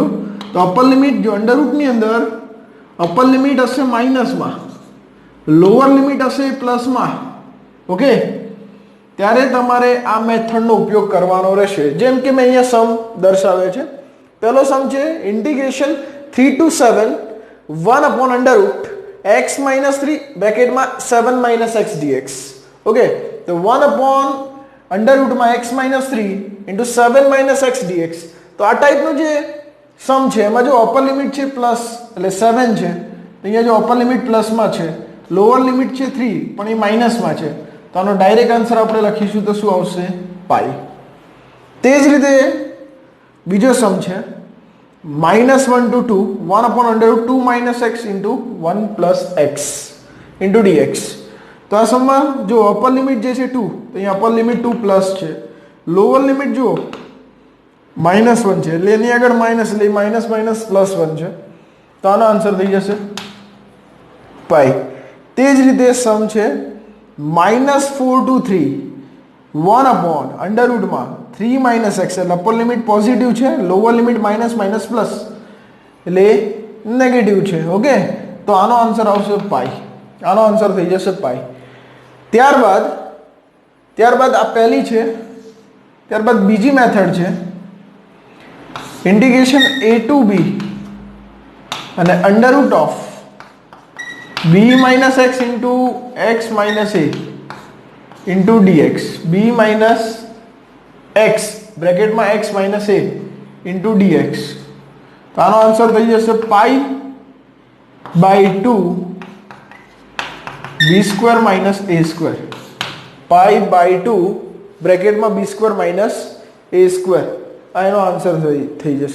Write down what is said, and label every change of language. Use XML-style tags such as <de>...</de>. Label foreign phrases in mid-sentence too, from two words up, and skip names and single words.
<gu>તો</gu> <en>upper limit</en> <gu>જો અંડર રૂટની અંદર</gu> <en>upper limit</en> <gu>હશે માઇનસમાં,</gu> <en>lower limit</en> <gu>હશે પ્લસમાં। ઓકે, ત્યારે તમારે આ મેથડનો ઉપયોગ કરવાનો રહેશે। જેમ કે મેં અહીંયા સમ દર્શાવ્યો છે। પહેલો સમ છે ઇન્ટિગ્રેશન</gu> <en>3 to 7 1 upon under root x minus 3</en> <gu>બ્રેકેટમાં</gu> <en>7 minus x dx। ઓકે, તો 1 upon under root માં x minus 3 into 7 minus x dx।</en> <gu>તો આ ટાઈપનું જે સમ છે એમાં જો</gu> <en>upper limit</en> <gu>છે પ્લસ એટલે 7 છે, અહીંયા જો</gu> <en>upper limit</en> <gu>પ્લસમાં છે,</gu> <en>lower limit</en> <gu>છે 3 પણ એ માઇનસમાં છે, તો આનો</gu> <en>direct answer</en> <gu>આપણે લખીશું તો શું આવશે? પાઈ। તે જ રીતે બીજો સમ છે</gu> <en>-1 to 2 1 upon under root 2 minus x into 1 plus x into dx।</en> <gu>તો આ સમમાં જો</gu> <en>upper limit</en> <gu>જે છે 2, તો અહીંયા</gu> <en>upper limit</en> <gu>2 પ્લસ છે,</gu> <en>lower limit</en> <gu>જો -1 છે એટલે એની આગળ માઇનસ એટલે</gu> <en>minus minus plus</en> <gu>1 છે, તો આનો આન્સર થઈ જશે પાઈ। તે જ રીતે સમ છે</gu> <en>-4 to 3 1 upon</en> <gu>અંડર રૂટમાં</gu> <en>3 minus x</en> <gu>એટલે</gu> <en>upper limit</en> <gu>પોઝિટિવ છે,</gu> <en>lower limit minus minus plus</en> <gu>એટલે નેગેટિવ છે। ઓકે, તો આનો આન્સર આવશે પાઈ। આનો આન્સર થઈ જશે પાઈ। ત્યારબાદ આ પહેલી છે, ત્યારબાદ બીજી મેથડ છે ઇન્ટિગ્રેશન</gu> <en>a to b</en> <gu>અને</gu> <en>under root of b minus x into x minus a into dx. b minus x બ્રેકેટમાં x minus a into dx।</en> <gu>તો આનો આન્સર થઈ જશે</gu> <en>pi by 2 b square minus a square. pi by 2</en> <gu>બ્રેકેટમાં</gu> <en>b square minus a square,</en> <gu>આ એનો આન્સર થઈ જશે।</gu>